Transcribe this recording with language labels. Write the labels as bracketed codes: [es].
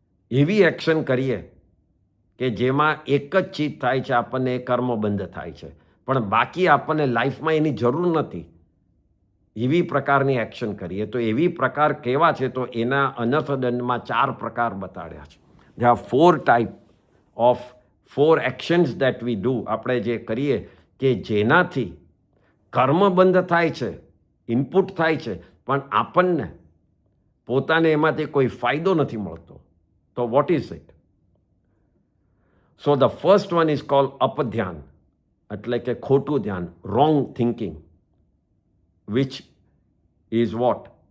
[gu] એવી એક્શન કરીએ કે જેમાં એક જ ચીજ થાય છે, આપણને એ કર્મબંધ થાય છે, પણ બાકી આપણને લાઈફમાં એની જરૂર નથી. એવી પ્રકારની એક્શન કરીએ તો એવી પ્રકાર કેવા છે તો એના અનર્થદંડમાં 4 પ્રકાર બતાડ્યા છે. [en] There are 4 type of 4 actions that we do. [gu] આપણે જે કરીએ કે જેનાથી કર્મબંધ થાય છે, ઇનપુટ થાય છે, પણ આપણને પોતાને એમાંથી કોઈ ફાયદો નથી મળતો. તો [en] What is it? So the first one is called અપધ્યાન, [gu] એટલે કે ખોટું ધ્યાન, [en] Wrong thinking, which is what?